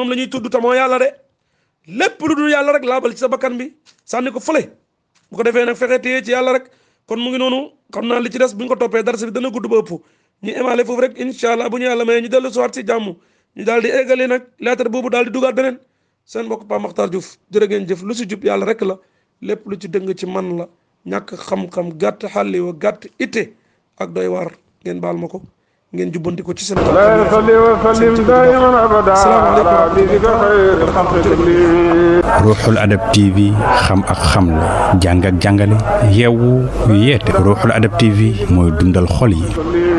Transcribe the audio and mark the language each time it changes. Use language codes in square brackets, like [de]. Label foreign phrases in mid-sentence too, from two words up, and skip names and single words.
[wo] moom la ñuy tudd te moo yàlla de lépp lu dul yàlla rek laabal ci sa bakkan bi sànni ko fële bu ko defee nag fexe téye ci yàlla rek kon mu ngi noonu xam naa li ci des bu ñu ko toppee darsi bi dana gudd ba ëpp ñu émaale foofu rek [ar] إن شاء الله [wo] bu ñu yàlla may ñu dellu siwaat si jàmm ñu daal di eggale nag lettre boobu daal di dugaat beneen seen mbokk Pape Mahktar Diouf jërë ngeen jëf lu si jub yàlla rek la lépp lu ci dëng ci man la ñàkk xam-xam gàtt xàlli wa gàtt itte ak doy waar ngeen baal ma ko ngeen jubbanti ko ci seen [ar] لا يصلي وسلم دائما ابدا على حبيبك خير الخلق كلهم [wo] ruuxul adab TV xam ak xam la jàng ak jàngale yeewu yeete ruuxul adab TV mooy dundal xol yi